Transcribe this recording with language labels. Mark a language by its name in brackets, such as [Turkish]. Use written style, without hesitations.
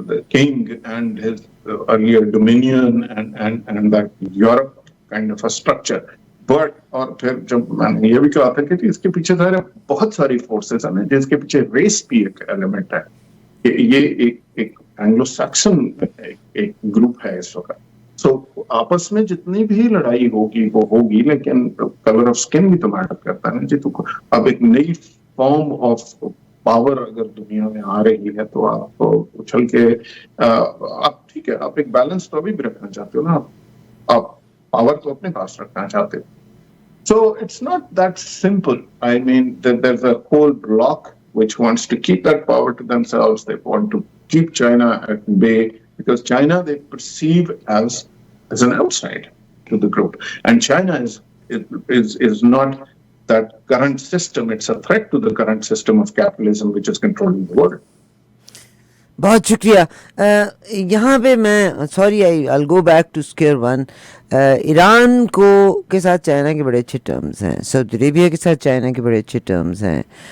[English] King and his earlier dominion and that Europe kind of a structure. [Urdu] But اور پھر جب میں نے یہ بھی کہا تھا کہ اس کے پیچھے ظاہر بہت ساری فورسز ہیں جس کے پیچھے ریس بھی ایک ایلیمنٹ ہے کہ یہ ایک اینگلو سیکسن ایک گروپ ہے اس وقت. سو آپس میں جتنی بھی لڑائی ہوگی وہ ہوگی لیکن کلر آف سکن بھی تو میٹر کرتا ہے جی. تو اب ایک نئی فارم آف پاور اگر دنیا میں آ رہی ہے تو آپ اچھل کے آپ ٹھیک ہے آپ ایک بیلنس تو ابھی بھی رکھنا چاہتے ہو نا. آپ پاور تو اپنے پاس رکھنا چاہتے ہو. [English] So it's not that simple. I mean there is a whole block which wants to keep that power to themselves. They want to keep China at bay because China they perceive as an outside to the group, and China is not that current system. It's a threat to the current system of capitalism which is controlling the world. [Urdu] بہت شکریہ. یہاں پہ میں sorry [English] I'll go back to square one. [Urdu] Iran کے ساتھ China کے بڑے اچھے ٹرمز ہیں, سعودی عربیہ کے ساتھ چائنا کے بڑے اچھے ٹرمز ہیں.